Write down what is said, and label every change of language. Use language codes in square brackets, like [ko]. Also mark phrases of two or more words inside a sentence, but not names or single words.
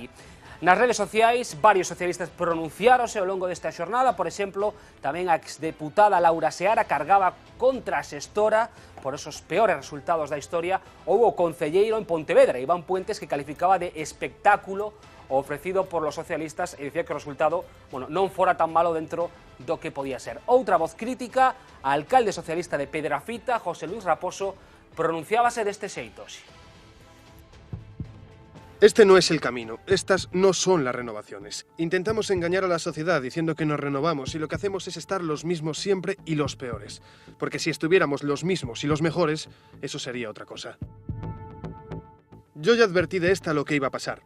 [gl] Nas redes sociais, varios socialistas pronunciáronse ao longo desta xornada, por exemplo, tamén a exdeputada Laura Seara cargaba contra a xestora por esos peores resultados da historia, ou o concelleiro en Pontevedra, Iván Puentes, que calificaba de espectáculo ofrecido [es] por los socialistas [gl] e dicía que o resultado non fora tan malo dentro do que podía ser. Outra voz crítica, a alcalde socialista de Pedrafita, José Luis Raposo, pronunciábase deste xeito. [es] Este no es el camino, estas no son las renovaciones. Intentamos engañar a la sociedad diciendo que nos renovamos y lo que hacemos es estar los mismos siempre y los peores. Porque si estuviéramos los mismos y los mejores, eso sería otra cosa. Yo ya advertí de esta lo que iba a pasar.